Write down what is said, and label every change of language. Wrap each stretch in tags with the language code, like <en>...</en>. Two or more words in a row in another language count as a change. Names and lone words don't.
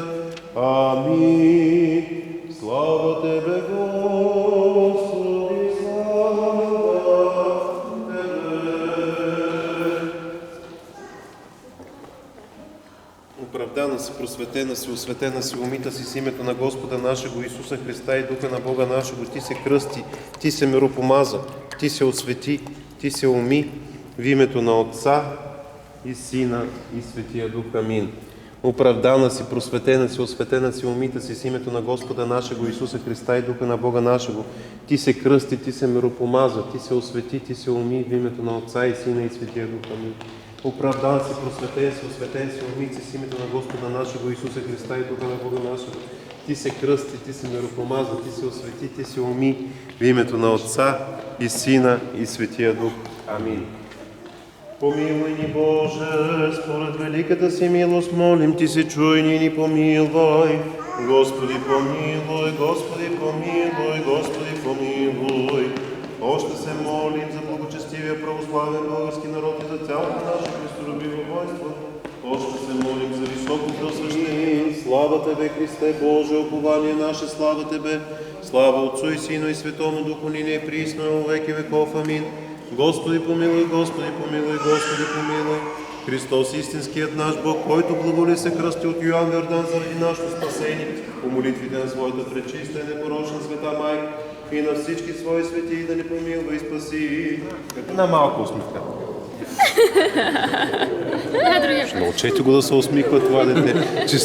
<bg>Амин. Слава Тебе, Господи, слава Тебе. Оправдана си, просветена си, осветена си, умита си с името на</bg> <cu>Господа нашего</cu> <bg>Исуса Христа и Духа на</bg> <cu>Бога нашего.</cu> <bg>Ти се кръсти, ти се миропомаза, ти се освети, ти се уми в името на Отца и Сина и Светия Дух. Амин. Оправдана си, просветена си, осветена си, умита си с името на</bg> <cu>Господа нашего</cu> <bg>Исуса Христа и Духа на</bg> <cu>Бога нашего.</cu> <bg>Ти се кръсти, ти се миропомаза, ти се освети, ти се уми в името на Отца и Сина и Светия Дух. Амин. Оправдан си, просветен си, осветен си, умит си с името на</bg> <cu>Господа нашего</cu> <bg>Исуса Христа и Духа на</bg> <cu>Бога нашего.</cu> <bg>Ти се кръсти, ти се миропомаза, ти се освети, ти се уми в името на Отца и Сина и Светия Дух. Амин. Помилуй ни, Боже, според великата си милост, молим Ти се, чуй ни и ни помилвай. Господи, помилуй, Господи, помилуй, Господи, помилуй. Още се молим за благочестивия православен български народ и за цялото наше христолюбиво воинство. Още се молим за високо преосвещение. Слава Тебе, Христе, Боже, упование наше, слава Тебе.</bg> <cu>Слава Отцу и Сину и Светому Духу, нине и присно и во веки веков.</cu> <bg>Амин. Господи, помилуй, Господи, помилуй, Господи, помилуй. Христос, истинският наш Бог, който благоли се кръсти от Йоан Йордан заради нашето спасение, по молитвите на своята пречиста и непорочна света Майка и на всички свои свети да ни помилва и спаси. Една малка усмивка. Научете го да се усмихва това дете.</bg>